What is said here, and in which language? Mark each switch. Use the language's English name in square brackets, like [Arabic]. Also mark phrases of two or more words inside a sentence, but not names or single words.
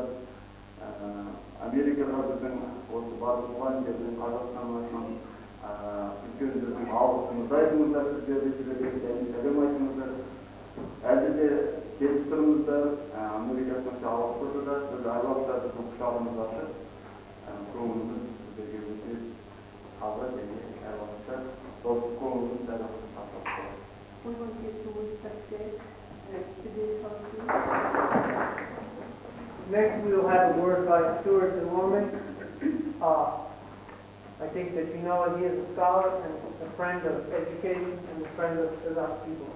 [Kazakh] Америкаға біздің осы барлық мұғалімдердің Қазақстаннан үлкен біздің алғысымызды айтыңыздар, сіздерді сіздерге сәлем айтыңыздар. Әлде де келіп тұрыңыздар, Америка сонша алып тұрды да, біз әр уақытта біздің құшағымыз ашық, көңіліміз сіздерге өте таза және әр уақытта достық көңіліміз әр уақытта сақтап тұрады. [English] We want you to wish success to be healthy. Next, we will have a word by Stuart DeLorme. I think that you know he is a scholar and a friend of education and a friend of our people.